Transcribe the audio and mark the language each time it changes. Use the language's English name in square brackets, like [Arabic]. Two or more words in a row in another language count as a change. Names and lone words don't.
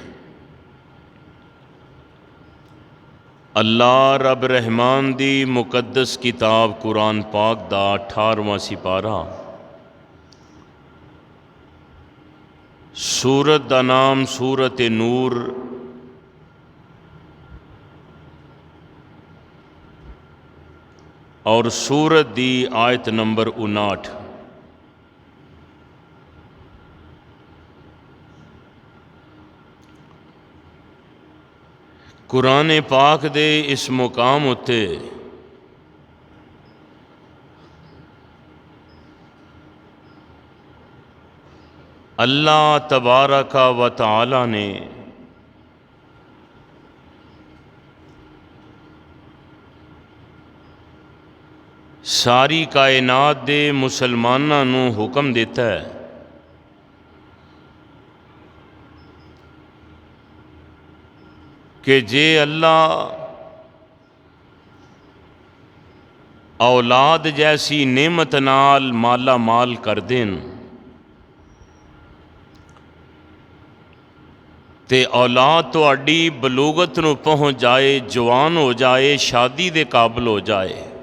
[Punjabi] اللہ رب رحمان دی مقدس کتاب قرآن پاک دا 18واں سپارہ، سورت دا نام سورت نور، اور سورت دی آیت نمبر 59. قرآن پاک دے اس مقام اتے اللہ تبارک و تعالیٰ نے ساری کائنات دے مسلماناں نوں حکم دتا ہے کہ جے اللہ اولاد جیسی نعمت نال مالا مال کر دین تے اولاد تہاڈی بلوغت نوں پہنچ جائے، جوان ہو جائے، شادی دے قابل ہو جائے, शादी दे काबिल हो जाए,